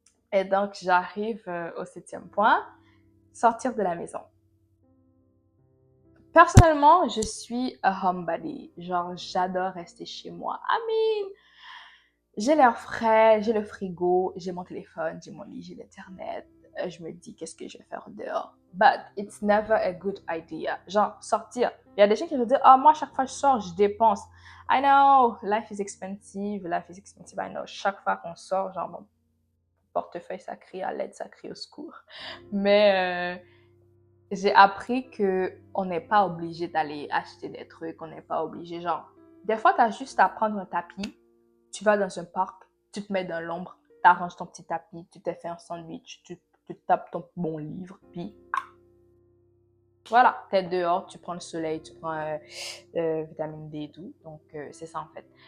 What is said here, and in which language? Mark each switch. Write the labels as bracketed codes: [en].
[fr] Et donc, j'arrive au septième point, sortir de la maison. Personnellement, je suis [en] a homebody. [fr] Genre, j'adore rester chez moi. [en] I mean, [fr] j'ai l'air frais, j'ai le frigo, j'ai mon téléphone, j'ai mon lit, j'ai l'internet. Je me dis, qu'est-ce que je vais faire dehors? [en] But it's never a good idea. [fr] Genre, sortir. Il y a des gens qui vont dire, ah, moi, chaque fois que je sors, je dépense. [en] I know, life is expensive, I know. [fr] Chaque fois qu'on sort, genre, mon portefeuille, ça crie à l'aide, ça crie au secours. Mais j'ai appris que on n'est pas obligé d'aller acheter des trucs, on n'est pas obligé, genre, des fois, tu as juste à prendre un tapis, tu vas dans un parc, tu te mets dans l'ombre, tu arranges ton petit tapis, tu t'es fait un sandwich, tu tapes ton bon livre, puis voilà, tu es dehors, tu prends le soleil, tu prends vitamine D et tout, donc c'est ça en fait.